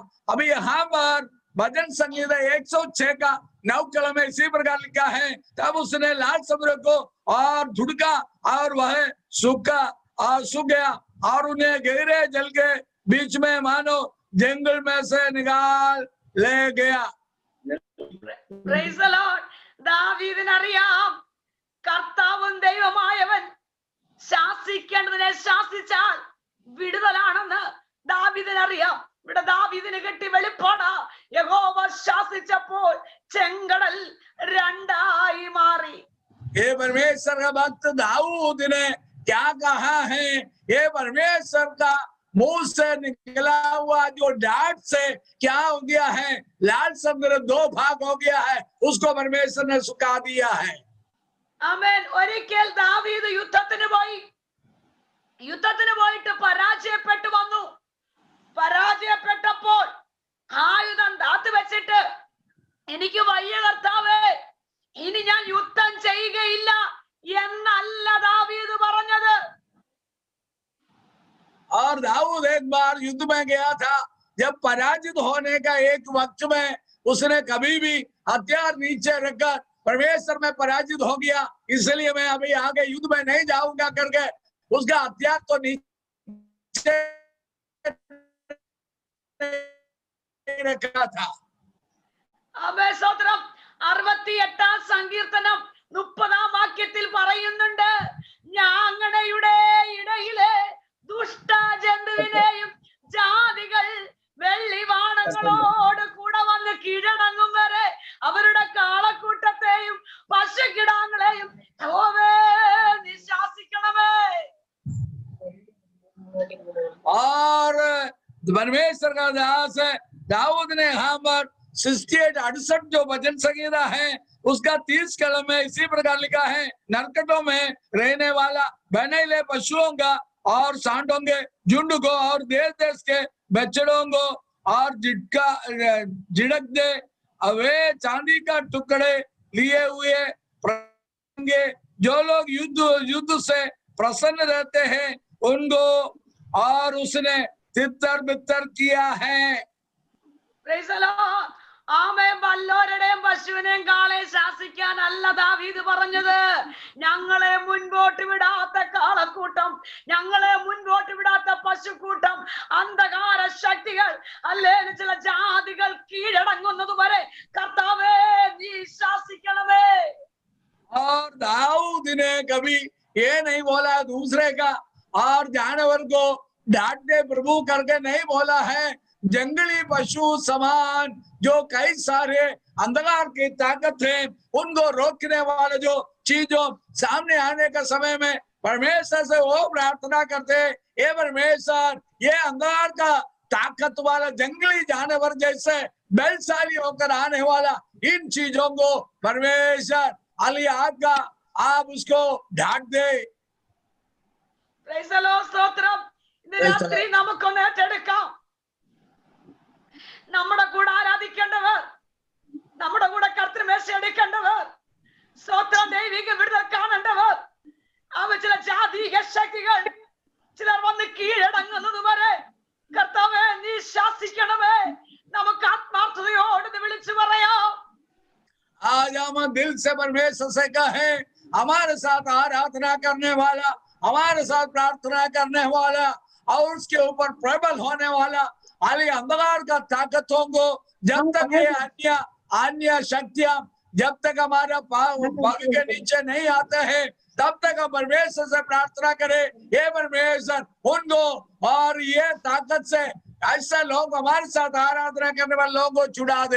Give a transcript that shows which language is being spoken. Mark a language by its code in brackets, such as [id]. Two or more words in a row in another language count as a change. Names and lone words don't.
[hi] अभी यहाँ पर भजन संगीत 106 का 9 कलम में इसी प्रकार लिखा है, तब उसने लाल समुद्र को और धुड़का और वह सूख गया और उन्हें गहरे जल के बीच में मानो जंगल में से निकाल ले गया। [en] Praise the Lord. [ml] ദാവീദിനറിയാം കർത്താവും ദൈവമായവൻ ശാസിക്കേണ്ടതിനെ ശാസിച്ചാൽ വിടുതലാണെന്ന് ദാവീദിനറിയാം. ഇവിടെ ദാവീദിന് കിട്ടി വെളിപ്പാട്. യഹോവ ശാസിച്ചപ്പോൾ ചെങ്കടൽ രണ്ടായി മാറി. [hi] ये परमेश्वर का भक्त दाऊद ने क्या कहा है? ये परमेश्वर का मुंह से निकला हुआ जो डांट से क्या हो गया है, लाल समुद्र 2 भाग हो गया है, उसको परमेश्वर ने सुखा दिया है। [ml] ആമേൻ. ഒരിക്കൽ ദാവീദ് യുദ്ധത്തിന് പോയിട്ട് പരാജയപ്പെട്ടു വന്നു. പരാജയപ്പെട്ടപ്പോൾ ആയുധം താത്തു വെച്ചിട്ട് എനിക്ക് വയ്യ കർത്താവേ, ഇനി ഞാൻ യുദ്ധം ചെയ്യുകയില്ല എന്നല്ല ദാവീദ് പറഞ്ഞത്. [hi] और दाऊद एक बार युद्ध में गया था, जब पराजित होने का एक वक्त में उसने कभी भी हथियार नीचे रखकर परमेश्वर में पराजित हो गया, इसलिए मैं अभी आगे युद्ध में नहीं जाऊंगा करके उसका हथियार तो नीचे रखा था। [ml] ആമേൻ. സ്തോത്രം. 68 സങ്കീർത്തനം 30 വാക്യത്തിൽ പറയുന്നുണ്ട്, ഞങ്ങളുടെ ഇടയിലെ ദുഷ്ടജന്തുവിനെയും ജാതികൾ വെള്ളിവാണങ്ങളോട് കൂടെ വന്ന് കീഴടങ്ങും വരെ അവരുടെ കാളക്കൂട്ടത്തെയും പശുക്കിടാങ്ങളെയും യഹോവേ നീ ശാസിക്കണമേ. [hi] और परमेश्वर का दास दाऊद ने यहाँ पर 68 जो भजन संगीता है उसका 30 कलम में इसी प्रकार लिखा है, नरकटों में रहने वाला बनेले पशुओं का और सांडों के झुंड को और देश देश के बछड़ों को और झिड़क दे, वे चांदी का टुकड़े लिए हुए जो लोग युद्ध से प्रसन्न रहते हैं उनको और उसने तितर बितर किया है। [en] Praise the Lord. [ml] ആമേൻ. വല്ലോരുടെയും പശുവിനെയും കാളെ ശാസിക്കാനല്ല ദാവീദ് പറഞ്ഞത്. ഞങ്ങളെ മുൻപോട്ട് വിടാത്ത കാളക്കൂട്ടം, ഞങ്ങളെ മുൻപോട്ട് വിടാത്ത പശുക്കൂട്ടം, അന്ധകാര ശക്തികൾ, അല്ലെങ്കിൽ ചില ജാതികൾ കീഴടങ്ങുന്നത് വരെ കർത്താവേ നീ ശാസിക്കണമേ. [hi] और दाऊद ने कभी ये नहीं बोला दूसरे का और जानवर को डांटने प्रभु करके नहीं बोला है। जंगली पशु समान जो कई सारे अंधकार की ताकत है उनको रोकने वाले जो चीजों सामने आने का समय में परमेश्वर से वो प्रार्थना करते, ये परमेश्वर ये अंधकार का ताकत वाला जंगली जानवर जैसे बलशाली होकर आने वाला इन चीजों को परमेश्वर आका आप उसको ढांट दे। [en] Praise the Lord. [ml] സ്തോത്രം. ഇന്ന് രാത്രി നമുക്കൊന്ന് ഏറ്റെടുക്കാം. നമ്മുടെ കൂടെ ആരാധിക്കേണ്ടവർ, നമ്മുടെ കൂടെ കർത്തൃമേശ എടുക്കേണ്ടവർ, സ്തോത്രം ദൈവിക വിടുതൽ കാണേണ്ടവർ, അവ ചില ജാതീയ ശക്തികൾ ചിലർ വന്ന് കീഴടങ്ങുന്നത് വരെ കർത്താവേ നീ ശാസിക്കണമേ. നമുക്ക് ആത്മാർത്ഥതയോട് വിളിച്ചു പറയാം. [hi] आज हम दिल से परमेश्वर से कहें, हमारे साथ आराधना करने वाला, हमारे साथ प्रार्थना करने वाला और उसके ऊपर प्रबल होने वाला हाली अंधकार का ताकतों को जब तक ये अन्य शक्तियां जब तक हमारा पग के नीचे नहीं आते हैं तब तक हम परमेश्वर से प्रार्थना करें, ये परमेश्वर उनको और ये ताकत से ऐसे लोग हमारे साथ आराधना करने वाले लोगों को छुड़ा दे।